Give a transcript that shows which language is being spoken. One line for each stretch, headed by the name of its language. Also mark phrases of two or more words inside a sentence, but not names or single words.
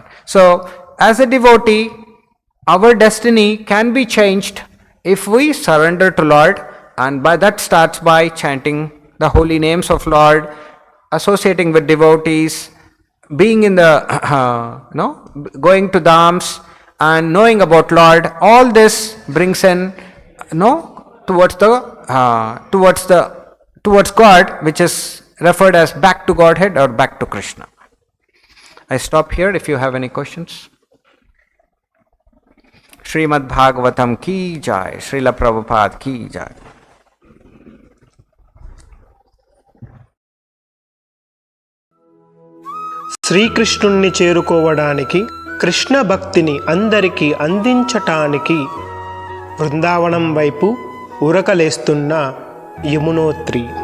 English: So as a devotee, our destiny can be changed if we surrender to Lord, and by that starts by chanting the holy names of Lord, associating with devotees, being in the going to dhams and knowing about Lord. All this brings in towards God, which is referred as back to Godhead or back to Krishna. I stop here if you have any questions.
Hindi: श्रीमद् भागवतम् की जय, श्रील प्रभुपाद की जय.
Telugu: శ్రీకృష్ణుణ్ణి చేరుకోవడానికి, కృష్ణ భక్తిని అందరికీ అందించటానికి బృందావనం వైపు ఉరకలేస్తున్న యమునోత్రి.